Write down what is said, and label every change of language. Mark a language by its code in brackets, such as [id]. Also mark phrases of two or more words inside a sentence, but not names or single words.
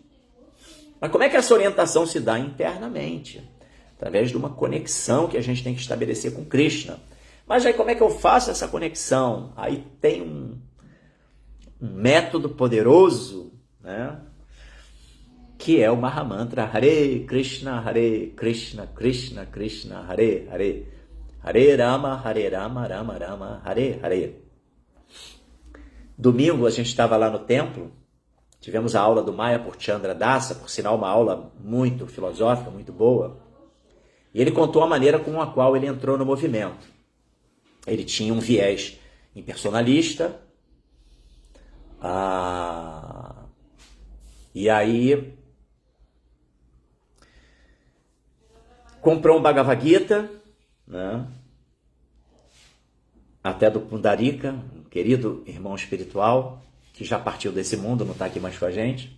[pt] Mas como é que essa orientação se dá? Internamente, através de uma conexão que a gente tem que estabelecer com Krishna. Mas aí como é que eu faço essa conexão? Aí tem um método poderoso, né, que é o Mahamantra [sa] हरे कृष्ण, कृष्ण कृष्ण, हरे हरे, हरे राम, राम राम, हरे हरे. [pt] Domingo a gente estava lá no templo, tivemos a aula do Mayapurchandra Dasa, por sinal uma aula muito filosófica, muito boa, e ele contou a maneira com a qual ele entrou no movimento. Ele tinha um viés impersonalista, e aí comprou um Bhagavad Gita, né, até do Pundarika, um querido irmão espiritual, que já partiu desse mundo, não está aqui mais com a gente.